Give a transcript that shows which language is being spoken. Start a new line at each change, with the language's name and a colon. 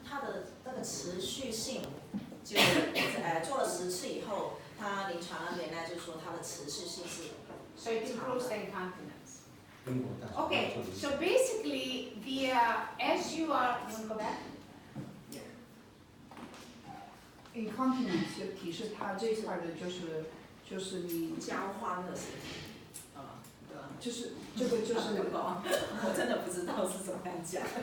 Chinese: 它的这个持续性，就做了10次以后，它临床那边呢就说它的持续性是。
English: So it improves the incontinence. Okay, so basically, as you are, you want to go back?
Chinese: Incontinence 就提示它这一块的就是你交欢的事情，对吧？就是这个就是我真的不知道是怎么样讲。